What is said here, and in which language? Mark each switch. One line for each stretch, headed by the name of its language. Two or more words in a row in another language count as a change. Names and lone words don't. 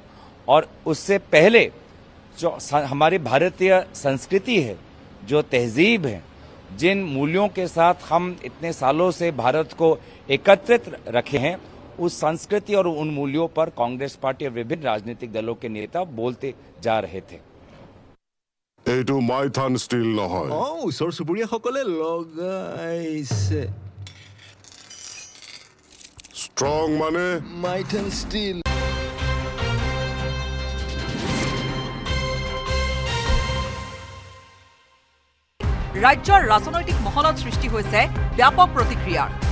Hindi: और उससे पहले जो हमारी भारतीय संस्कृति है, जो तहजीब है, जिन मूल्यों के साथ हम इतने सालों से भारत को एकत्रित रखे हैं, उस संस्कृति और उन मूल्यों पर कांग्रेस पार्टी और विभिन्न राजनीतिक दलों के नेता बोलते जा रहे थे।
Assamese: এইটো মাইথান ষ্টিল নহয় ওচৰ চুবুৰীয়াসকলে লগাইছে ষ্ট্ৰং মানে মাইথান ষ্টিল ৰাজ্যৰ ৰাজনৈতিক মহলত সৃষ্টি হৈছে ব্যাপক প্ৰতিক্ৰিয়াৰ।